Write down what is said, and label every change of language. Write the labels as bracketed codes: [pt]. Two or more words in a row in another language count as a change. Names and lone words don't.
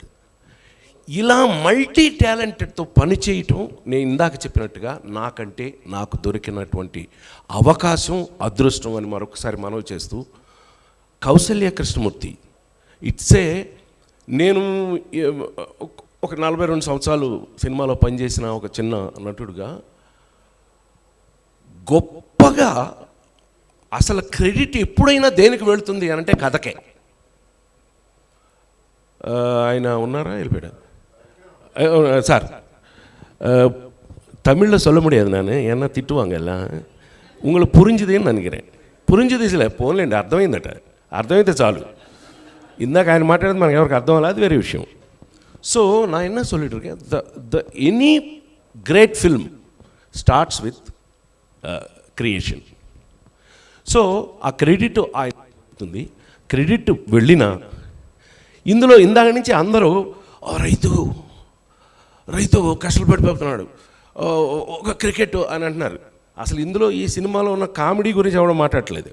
[te] ఇలా మల్టీ టాలెంటెడ్తో పనిచేయటం నేను ఇందాక చెప్పినట్టుగా నాకంటే నాకు దొరికినటువంటి అవకాశం, అదృష్టం అని మరొకసారి మనవి చేస్తూ, కౌసల్య కృష్ణమూర్తి నేను ఒక 42 సంవత్సరాలు సినిమాలో పనిచేసిన ఒక చిన్న నటుడుగా గొప్పగా అసలు క్రెడిట్ ఎప్పుడైనా దేనికి వెళుతుంది అనంటే కథకే. ఆయన ఉన్నారా, వెళ్ళిపోయాడు சார். [ta] தமிழில் சொல்ல முடியாது நான், ஏன்னா திட்டுவாங்க எல்லாம். உங்களுக்கு புரிஞ்சுதுன்னு நினைக்கிறேன். புரிஞ்சுது இல்லை [te] పోన్లేండి, అర్థమైందట, అర్థమైతే చాలు. ఇందాక ఆయన మాట్లాడేది మనకు ఎవరికి అర్థం అవ్వాలి, అది వేరే విషయం. [ta] సో நான் என்ன சொல்லிட்டு இருக்கேன், [en] the any great film starts with creation. [te] సో ఆ క్రెడిట్ అవుతుంది. క్రెడిట్ వెళ్ళినా ఇందులో ఇందాక నుంచి అందరూ రైతు కష్టపడిపోతున్నాడు, ఒక క్రికెట్ అని అంటున్నారు. అసలు ఇందులో ఈ సినిమాలో ఉన్న కామెడీ గురించి ఎవడో మాట్లాడట్లేదు.